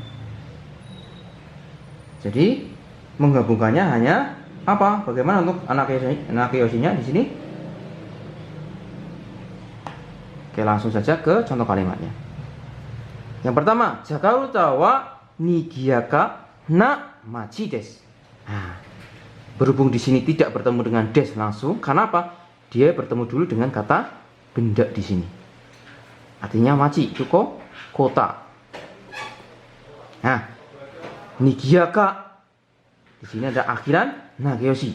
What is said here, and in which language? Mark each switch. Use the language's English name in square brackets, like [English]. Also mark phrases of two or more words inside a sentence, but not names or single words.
[Indonesian] Jadi menggabungkannya hanya apa? Bagaimana untuk nakeyoshinya di sini? Oke, langsung saja ke contoh kalimatnya. Yang pertama, [Japanese] Jakarta wa nigiyaka na machi desu. [Indonesian] Nah, berhubung di sini tidak bertemu dengan des langsung, karena apa? Dia bertemu dulu dengan kata benda di sini. Artinya machi itu kota. Nah, nigiyaka di sini ada akhiran nageyoshi.